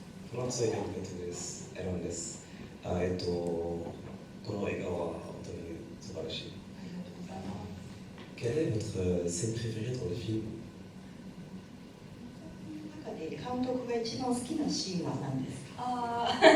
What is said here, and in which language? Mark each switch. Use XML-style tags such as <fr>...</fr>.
<ja>フランス映画のエロンです。この映画は本当に素晴らしい。</ja> <fr>Quelle est votre scène préférée dans le film?</fr> <ja>中で監督が一番好きなシーンは何ですか？</ja>